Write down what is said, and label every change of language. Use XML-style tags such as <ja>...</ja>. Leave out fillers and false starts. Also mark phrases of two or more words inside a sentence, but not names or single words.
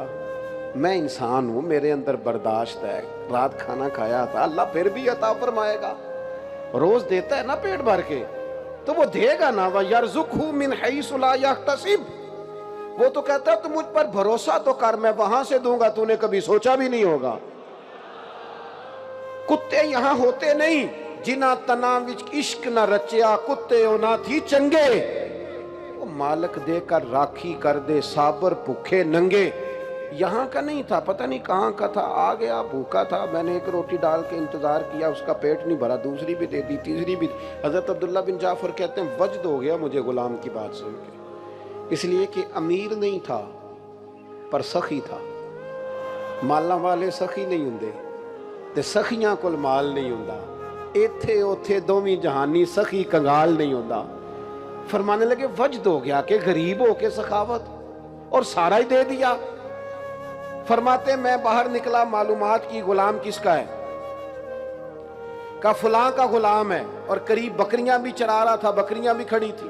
<ur>میں انسان ہوں، میرے اندر برداشت ہے، رات کھانا کھایا تھا، اللہ پھر بھی عطا فرمائے گا، روز دیتا ہے نا پیٹ بھر کے تو وہ دے گا نا۔</ur> <ar>وَيَرْزُقْهُ مِنْ حَيْثُ لَا يَحْتَسِبُ،</ar> <ur>وہ تو کہتا ہے تو مجھ پر بھروسہ تو کر، میں وہاں سے دوں گا، تو نے کبھی سوچا بھی نہیں ہوگا۔ کتے یہاں ہوتے نہیں،</ur> <pa>جنہ تنا وچ عشق نہ رچیا، کتے ہونا تھی چنگے، وہ مالک دے کر راکھی کر دے، صابر بھوکے ننگے۔</pa> <ur>یہاں کا نہیں تھا، پتہ نہیں کہاں کا تھا، آ گیا، بھوکا تھا، میں نے ایک روٹی ڈال کے انتظار کیا، اس کا پیٹ نہیں بھرا، دوسری بھی دے دی، تیسری بھی۔ حضرت عبداللہ بن جعفر کہتے ہیں وجد ہو گیا مجھے غلام کی بات سن کے، اس لیے کہ امیر نہیں تھا پر سخی تھا۔</ur> <pa>مالاں والے سخی نہیں ہوندے تے سخیاں کول مال نہیں ہوندا، ایتھے اوتھے دوویں جہانی سخی کنگال نہیں ہوندا۔</pa> <ur>فرمانے لگے وجد ہو گیا کہ غریب ہو کے سخاوت، اور سارا ہی دے دیا۔ فرماتے میں باہر نکلا، معلومات کی غلام کس کا ہے، کہا فلاں کا غلام ہے، اور قریب بکریاں بھی چرا رہا تھا، بکریاں بھی کھڑی تھی۔</ur>